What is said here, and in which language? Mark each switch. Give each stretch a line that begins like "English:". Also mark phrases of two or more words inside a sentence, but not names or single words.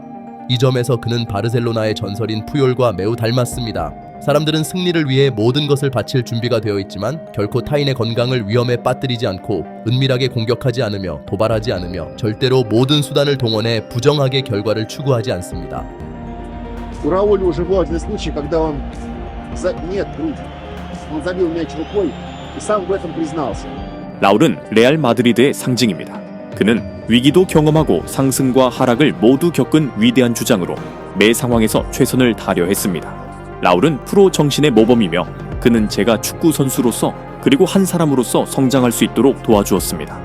Korean: 이 점에서 그는 바르셀로나의 전설인 푸올과 매우 닮았습니다. 사람들은 승리를 위해 모든 것을 바칠 준비가 되어 있지만 결코 타인의 건강을 위험에 빠뜨리지 않고 은밀하게 공격하지 않으며 도발하지 않으며 절대로 모든 수단을 동원해 부정하게 결과를 추구하지 않습니다.
Russian: У Рауля уже был один случай, когда он забил мяч рукой и сам в этом признался.
Korean: 라울은 레알 마드리드의 상징입니다. 그는 위기도 경험하고 상승과 하락을 모두 겪은 위대한 주장으로 매 상황에서 최선을 다하려 했습니다. 라울은 프로 정신의 모범이며 그는 제가 축구 선수로서 그리고 한 사람으로서 성장할 수 있도록 도와주었습니다.